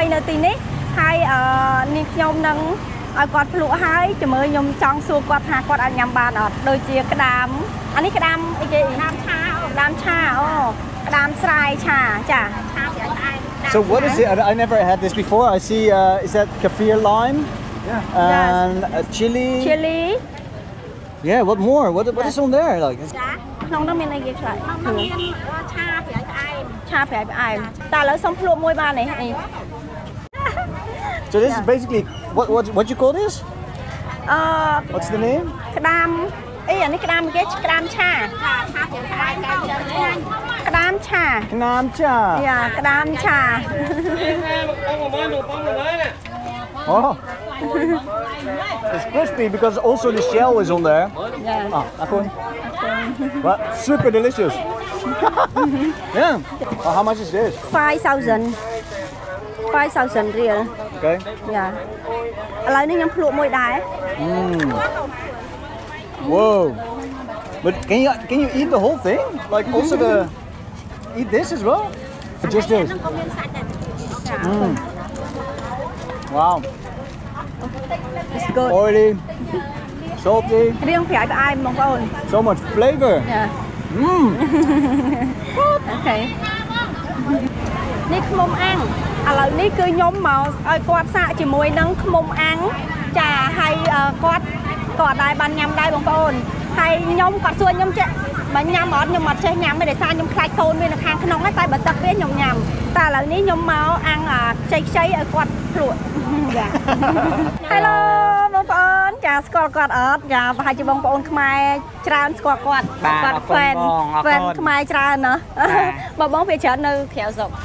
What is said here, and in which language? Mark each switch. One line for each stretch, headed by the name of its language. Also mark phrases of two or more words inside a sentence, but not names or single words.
Khmer: ៗនៅទីនេះហើយនេះខ្ញុំនឹងឲ្យគាត់ភ្លក់ហើយជាមួយខ្ញុំចង់សួរគាត់ថាគាត់អាចញ៉ាំបានអត់ដូចជាក្តាមអានេះក្តាមអីគេក្តាមឆាក្តាមស្រាយឆាចាឆាពីផ្អែម
English: So what is it? I never had this before. I see is that kaffir lime? Yeah. And chili. Yeah, what more? What is on there like?
Khmer: ចាក្នុងនោះមានអីគេខ្លះមានឆាពីផ្អែមឆាពីផ្អែមតែឥឡូវសុំភ្លក់មួយបានទេ
English: So this is basically what you call this? What's the name?
Khmer: ក្តាមអីអានេះក្តាមគេក្តាមឆាឆាពីផ្អែមក្តាមឆា Yeah, ក្តាមឆា
English: Oh. It's crispy because also the shell is on there. Yeah. But super delicious. Yeah. Oh, how much is this? 5,000 real. Okay. Yeah.
Khmer: ឥឡូវនេះខ្ញុំភ្លក់មួយដែរ
English: Whoa. But can you eat the whole thing? Like also eat this as well? Or just this? Wow. It's good. Oily, salty.
Khmer: រៀងប្រៃផ្អែមបងប្អូន
English: So much flavor. Yeah. Okay.
Khmer: នេះខ្មុំអាំងឥឡូវនេះគឺខ្ញុំមកឲ្យគាត់សាកជាមួយនឹងខ្មុំអាំងចាហើយគាត់ក៏អត់ដែរ បានញ៉ាំដែរបងប្អូនហើយខ្ញុំគាត់សួរខ្ញុំចេះបើញ៉ាំអត់ខ្ញុំអត់ចេះញ៉ាំទេដោយសារខ្ញុំខ្លាចកូនវានៅខាងក្នុងហើយតែបើទឹកវាខ្ញុំញ៉ាំតែឥឡូវនេះខ្ញុំមកអាំងខ្ចីឲ្យគាត់ភ្លក់ចា Hello បងប្អូនចាស្គាល់គាត់អត់ចាប្រហែលជាបងប្អូនខ្មែរច្រើនស្គាល់គាត់គាត់ fan ខ្មែរច្រើនណាបើបងវាច្រើននៅក្រៅស្រុក